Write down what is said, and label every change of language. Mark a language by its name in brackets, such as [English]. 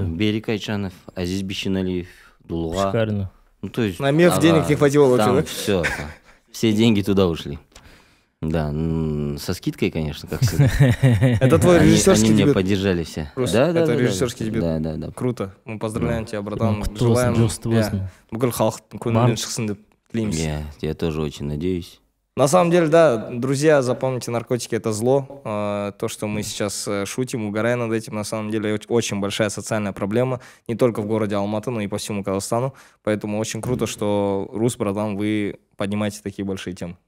[Russian] Берик Айчанов, Азиз Бишиналиев, Дулуга. Шикарно. То есть, на меф денег не хватило вообще, да? Все деньги туда ушли. Да, со скидкой, конечно, как всегда. Это твой режиссерский дебют? Они меня поддержали все. Да, это режиссерский дебют? Да. Круто. Мы поздравляем тебя, братан. [Kazakh] Желаем бүкіл халықтың көңілінен шықсын деп тілейміз. [Russian] Я тоже очень надеюсь. На самом деле, да, друзья, запомните, наркотики — это зло. То, что мы сейчас шутим, угораем над этим, на самом деле очень большая социальная проблема. Не только в городе Алматы, но и по всему Казахстану. Поэтому очень круто, что, Рус, братан, вы поднимаете такие большие темы.